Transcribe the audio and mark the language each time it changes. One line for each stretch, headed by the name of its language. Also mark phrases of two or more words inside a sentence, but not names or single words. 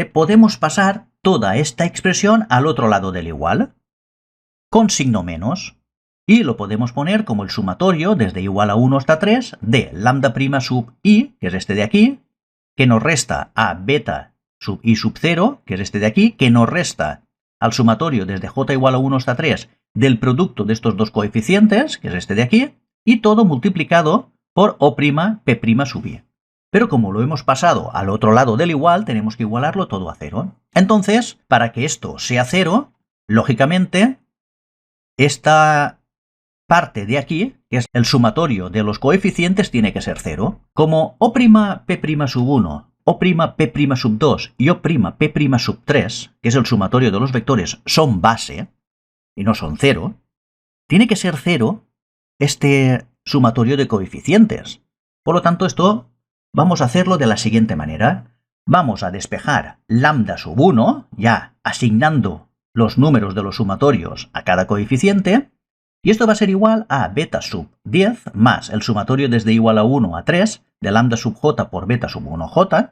Spanish: Podemos pasar toda esta expresión al otro lado del igual, con signo menos, y lo podemos poner como el sumatorio desde igual a 1 hasta 3 de lambda prima sub i, que es este de aquí, que nos resta a beta sub i sub 0, que es este de aquí, que nos resta al sumatorio desde j igual a 1 hasta 3 del producto de estos dos coeficientes, que es este de aquí, y todo multiplicado por o' p' sub i. Pero como lo hemos pasado al otro lado del igual, tenemos que igualarlo todo a 0. Entonces, para que esto sea 0, lógicamente, esta parte de aquí, que es el sumatorio de los coeficientes, tiene que ser 0. Como o'p' sub 1, o'p' sub 2 y o'p' sub 3, que es el sumatorio de los vectores, son base y no son 0, tiene que ser 0 este sumatorio de coeficientes. Por lo tanto, esto vamos a hacerlo de la siguiente manera. Vamos a despejar lambda sub 1, ya asignando los números de los sumatorios a cada coeficiente, y esto va a ser igual a beta sub 10 más el sumatorio desde igual a 1 a 3 de lambda sub j por beta sub 1j.